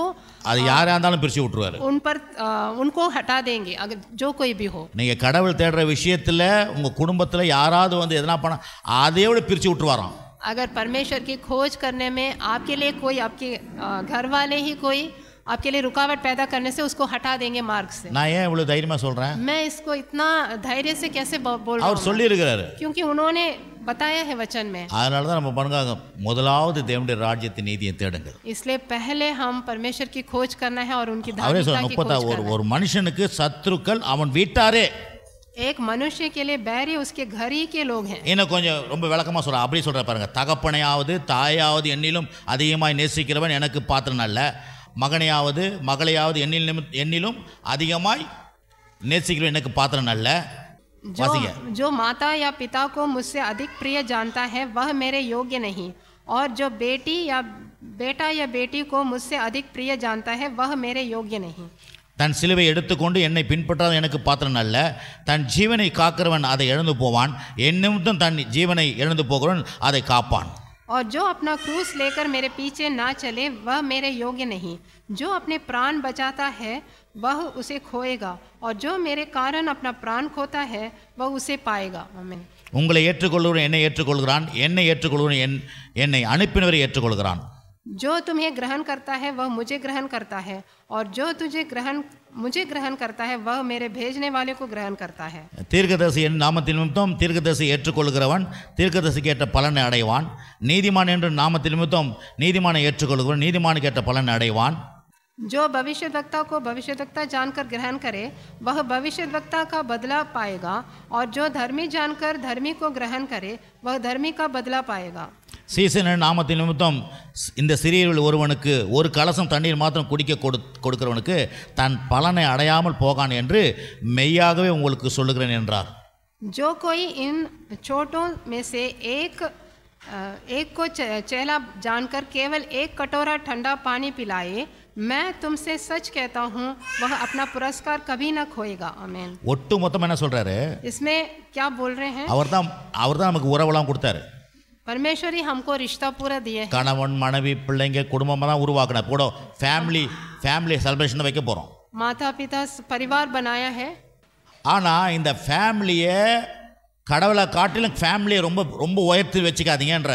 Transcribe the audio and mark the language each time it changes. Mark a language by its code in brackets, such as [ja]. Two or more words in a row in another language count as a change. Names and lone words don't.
[ta] அது யாரா இருந்தாலும் பிரிச்சு விட்டுருவாரு. [hi] उनको हटा देंगे, अगर जो कोई भी हो। [ta] நீங்க கடவுள் தேடுற விஷயத்துல உங்க குடும்பத்துல யாராவது வந்து எதனா பண்ண அதையோட பிரிச்சு விட்டுருவாராம். [hi] अगर परमेश्वर की खोज करने में आपके लिए कोई, आपके घर वाले ही कोई आपके लिए रुकावट पैदा करने से उसको हटा देंगे मार्ग से। [ta] நான் ஏன் இவ்வளவு தைரியமா சொல்றேன்? [hi] मैं इसको इतना धैर्य से कैसे बोल रहा [ta] அவர் [hi] हूँ? [ta] சொல்லி இருக்கிறாரு. [hi] क्योंकि उन्होंने बताया है वचन में। [ta] அதனால தான் நம்ம பண்ணுங்க, முதலாவது தேவனுடைய ராஜ்யத்தின் நீதியை தேடுங்க. [hi] इसलिए पहले हम परमेश्वर की खोज करना है और उनकी [ta] அவரே [hi] धार्मिकता [ta] சொல்ல [hi] की खोज 30 करना है। [ta] ஒரு மனுஷனுக்கு சத்துருக்கள் அவன் வீட்டாரே. [hi] एक मनुष्य के लिए बैरी उसके घर ही के लोग हैं। [ta] இன்னும் கொஞ்சம் ரொம்ப விளக்கமா சொல்ற, அப்படி சொல்ற பாருங்க. தகப்பனையாவது தாயாவது என்னிலும் அதிகமாய் நேசிக்கிறவன் எனக்கு பாத்திரன் அல்ல, மகனையாவது மகளையாவது என்னிலும் அதிகமாய் நேசிக்கிறவன் எனக்கு பாத்திரன் அல்ல. [hi] जो माता या पिता को मुझसे अधिक प्रिय जानता है वह मेरे योग्य नहीं, और जो बेटी या बेटा या बेटी को मुझसे अधिक प्रिय जानता है वह मेरे योग्य नहीं। [ta] தன் சிலுவை எடுத்துக்கொண்டு என்னை பின்பற்றாத எனக்கு பாத்திரன் அல்ல, தன் ஜீவனை காக்கிறவன் அதை இழந்து போவான், என் நிமித்தம் தன் ஜீவனை இழந்து போகிறவன் அதை காப்பான். [hi] और जो अपना क्रूस लेकर मेरे पीछे ना चले वह मेरे योग्य नहीं, जो अपने प्राण बचाता है वह उसे खोएगा, और जो मेरे कारण अपना प्राण खोता है वह उसे पाएगा। आमीन। [ta] உங்களை ஏற்றுக்கொள்கிறவன் என்னை ஏற்றுக்கொள்கிறான், என்னை ஏற்றுக்கொள்கிறவன் என்னை அனுப்பினவரை ஏற்றுக்கொள்கிறான். [hi] जो तुम्हें ग्रहण करता है वह मुझे ग्रहण करता है, और जो मुझे ग्रहण करता है वह मेरे भेजने वाले को ग्रहण करता है। [ta] தீர்க்கதரிசி என் நாமத்தின் நிமித்தம் தீர்க்கதரிசி ஏற்றுக்கொள்கிறவன் தீர்க்கதரிசிக்கு ஏற்ற பலனை அடைவான். நீதிமான் என்று நாமத்தின் நிமித்தம் நீதிமானை ஏற்றுக்கொள்கிறவன் நீதிமானுக்கு ஏற்ற பலனை அடைவான். [hi] जो भविष्यद्वक्ता को भविष्यद्वक्ता जानकर ग्रहण करे वह भविष्यद्वक्ता का बदला पाएगा, और जो धर्मी जानकर धर्मी को ग्रहण करे वह धर्मी का बदला पाएगा। [ta] சீசன் நாமத்தின் நிமித்தம் இந்த சிறியவர்கள் ஒருவனுக்கு ஒரு கலசம் தண்ணீர் மாத்திரம் குடிக்க கொடுக்கிறவனுக்கு தன் பலனை அடையாமல் போகான் என்று மெய்யாகவே உங்களுக்கு சொல்லுகிறேன் என்றார். [hi] जो कोई इन छोटों में से एक को चेला जानकर केवल एक कटोरा ठंडा पानी पिलाए, मैं तुमसे सच कहता हूँ वह अपना पुरस्कार कभी न खोएगा। आमीन। [ta] ஒட்டு மொத்தம் என்ன சொல்றாரு? [hi] इसमें क्या बोल रहे हैं? [ta] அவர்தான் நமக்கு உறவெல்லாம் கொடுத்தாரு. [hi] परमेश्वर ही हमको रिश्ता पूरा दिए हैं। [ta] கணவன் மனைவி பிள்ளைங்க குடும்பமாக தான் உருவாக்கின கூட [en] family celebration [ta] வைக்க போகிறோம். [hi] माता पिता परिवार बनाया है, [ta] ஆனால் இந்த ஃபேமிலியை கடவுளை காட்டிலும் ஃபேமிலியை ரொம்ப ரொம்ப உயர்த்தி வச்சுக்காதீங்கன்றார்.